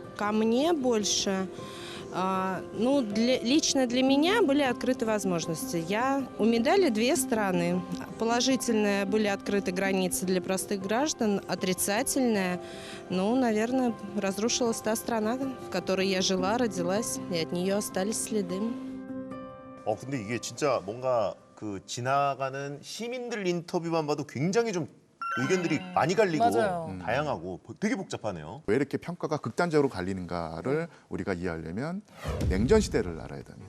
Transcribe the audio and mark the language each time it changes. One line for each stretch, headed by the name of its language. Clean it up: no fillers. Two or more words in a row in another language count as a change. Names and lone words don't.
Russian: Ко мне больше, лично для меня были открыты возможности. У медали две стороны. Положительная, были открыты границы для простых граждан, отрицательная, наверное, разрушилась та страна, в которой я жила, родилась, и от нее остались следы.
Korean: 근데 이게 진짜 뭔가 그 지나가는 시민들 인터뷰만 봐도 굉장히 좀 의견들이 많이 갈리고 맞아요. 다양하고 되게 복잡하네요. 왜 이렇게 평가가 극단적으로 갈리는가를 우리가 이해하려면 냉전 시대를 알아야 됩니다.